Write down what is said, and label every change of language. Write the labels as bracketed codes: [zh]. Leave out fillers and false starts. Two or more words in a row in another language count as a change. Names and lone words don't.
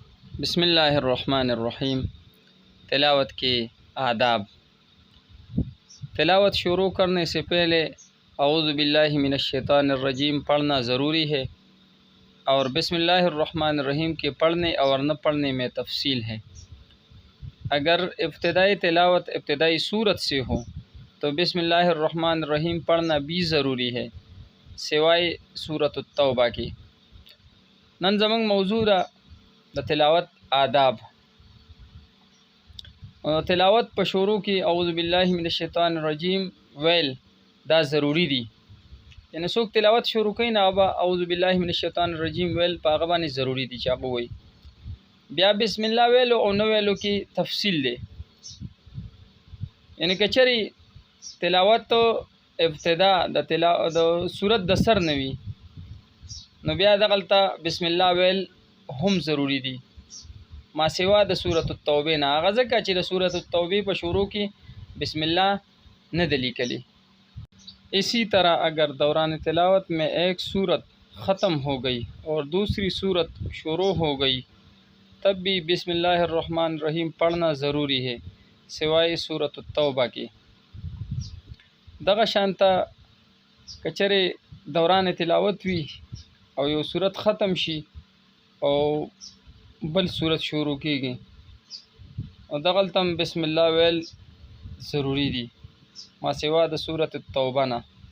[ar] بسم الله الرحمن الرحیم. [ur] تلاوت کے آداب. تلاوت شروع کرنے سے پہلے [ar] اعوذ باللہ من الشیطان الرجیم [ur] پڑھنا ضروری ہے اور [ar] بسم اللہ الرحمن الرحیم [ur] کے پڑھنے اور نہ پڑھنے میں تفصیل ہے۔ اگر ابتدائی تلاوت ابتدائی صورت سے ہو تو [ar] بسم اللہ الرحمن الرحیم [ur] پڑھنا بھی ضروری ہے سوائے سورۃ التوبہ کی۔ [ps] نن زمنګ موضوع د تلاوت آداب. تلاوت په شروع کې [ar] اعوذ بالله من الشیطان الرجیم [ps] ویل دا ضروری دی، یعنی څوک تلاوت شروع کوي نه به [ar] اعوذ بالله من الشیطان الرجیم [ps] ویل په هغه باندې ضروری دی چې هغه وایي. بیا [ar] بسم الله [ps] ویلو او نه ویلو کې تفصیل دی، یعنی که چېرې تلاوت ابتدا د صورت د سر نه وي نو بیا دغلته [ar] بسم الله [ps] ویل هم ضروری دی ما سوا د سورۃ التوبه نه. هغه ځکه چې د سورۃ التوبه په شروع کې [ar] بسم الله [ps] نه دی لیکلی. [ur] اسی طرح اگر دوران تلاوت میں ایک صورت ختم ہو گئی اور دوسری صورت شروع ہو گئی تب بھی [ar] بسم اللہ الرحمن الرحیم [ur] پڑھنا ضروری ہے سوائے سورۃ التوبہ کی. [ps] دغه شانته کچره دوران تلاوت وی او یو صورت ختم شي او بل صورت شروع کیږي او دغلته [ar] بسم الله [ps] ویل ضروری دی ما سوا د سورۃ التوبه نه.